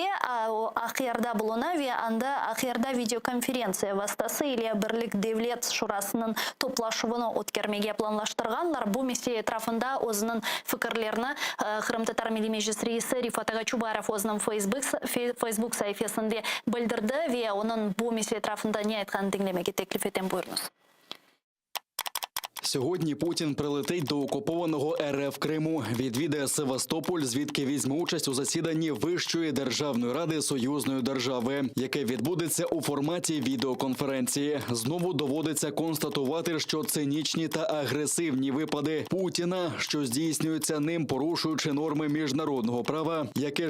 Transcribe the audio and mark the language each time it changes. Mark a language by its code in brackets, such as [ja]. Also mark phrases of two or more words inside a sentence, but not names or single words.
[crh] Ahirda buluna ve anda ahirda videokonferensiya vasıtasıyla Birlik Devlet Şurasının toplaşıvını ötkərmege planlaştırganlar. Bu mesele etrafında özünün fikirlerini Kırım Tatar Milli Meclis Reisi Rifat Agaçubarov özünün Facebook sayfasında bildirdi ve onun bu mesele etrafında ne aytkanын dinlemege teklif eten. Buyurunuz. [uk] Сьогодні Путін прилетить до окупованого РФ Криму, відвідає Севастополь, звідки візьме участь у засіданні Вищої державної ради союзної держави, яке відбудеться у форматі відеоконференції. Знову доводиться констатувати, що цинічні та агресивні випади Путіна, що здійснюються ним, порушуючи норми міжнародного права, яке